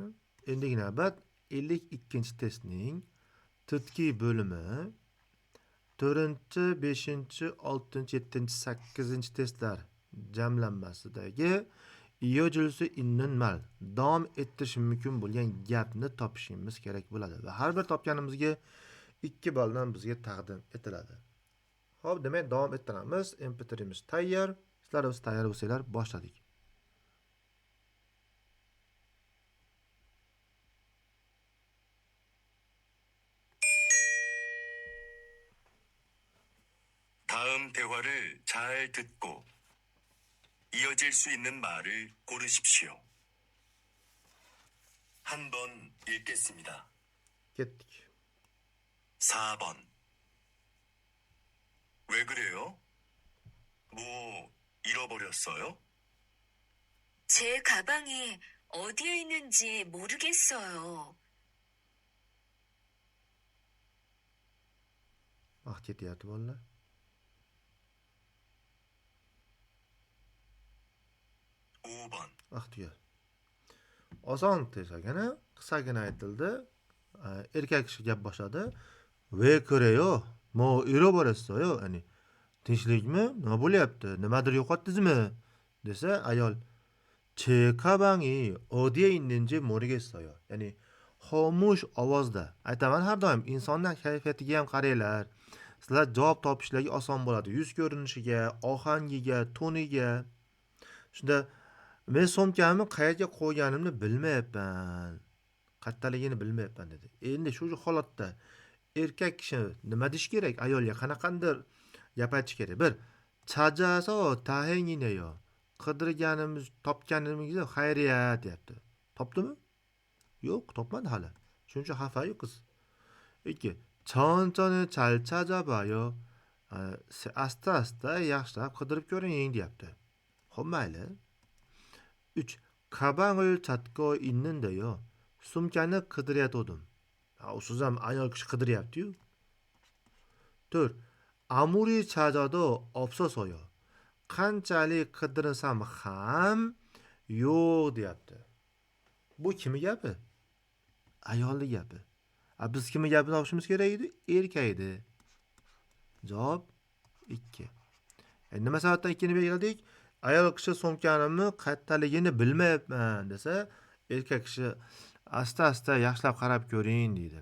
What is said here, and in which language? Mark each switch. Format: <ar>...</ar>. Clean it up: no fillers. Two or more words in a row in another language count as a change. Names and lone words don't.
<uz>Endi navbat 52-testning tadqiq bo'limi 4, 5, 6, 7, 8 testlar jamlanmasidagi</uz> <ko>이어질 수 있는 말</ko> <uz>davom ettirish mumkin bo'lgan gapni topishimiz kerak bo'ladi va har bir topganimizga 2 balldan bizga taqdim etiladi. Xo'p, demak davom ettiramiz. MP3imiz tayyor. Sizlar o'z tayyor bo'lsanglar boshladik.</uz> <ko>다음 대화를 잘 듣고 이어질 수 있는 말을 고르십시오. 한 번 읽겠습니다.</ko> <uz>Ketdik.</uz> <ko>4번. 왜 그래요? 뭐 잃어버렸어요? 제 가방이 어디에 있는지 모르겠어요.</ko> <uz>Vaqt ketyapti bolalar.</uz> <ko>5번.</ko> <uz>Vaqt tugadi. Oson tezagina, qisqagina aytildi. Erkak kishi gap boshladi.</uz> <ko>왜 그래요, 뭐 잃어버렸어요.</ko> <uz>Ya'ni tinchlikmi? Nima bo'lyapti? Nimadir yo'qotdingizmi? Desa ayol</uz> <ko>제 가방이 어디에 있는지 모르겠어요.</ko> <uz>Ya'ni xomush ovozda aytaman, har doim insonning kayfiyatiga ham qaranglar. Sizlar javob topishligi oson bo'ladi. Yuz ko'rinishiga, ohangiga, toniga. Shunda men so'mkamni qayerga qo'yganimni bilmayapman. Qayerdaligini bilmayapman dedi. Endi shu holatda erkak kishi nima deyish kerak? Ayolga qanaqandir gap aytish kerak. 1.</uz> <ko>찾아서 다행이네요.</ko> <uz>Qidirganimiz, topganimizga xayriyat deyapti. Topdimi? Yo'q, topmadi hali. Shuning uchun xafa-yu qiz. 2.</uz> <ko>천천히 잘 찾아봐요.</ko> <uz>asta yaxshilab qidirib ko'ring deyapti. Xo'p, mayli. 3.</uz> <ko>가방을 찾고 있는데요.</ko> <uz>sumkani qidirayotgandim. Usiz ham ayol kishi qidiryapti-yu. 4.</uz> <ko>아무리 찾아도 없어서요.</ko> <uz>qanchalik qidirsam ham yo'q deyapti. Bu kimning gapi? Ayolning gapi. Biz kimning gapini topishimiz kerak edi? Erkak edi. Javob 2. Nima sababdan 2 ni belgiladik? Ayol kishi so'mkanimni qayerdaligini bilmayapman desa, erkak kishi asta yaxshilab qarab ko'ring deydi.</uz>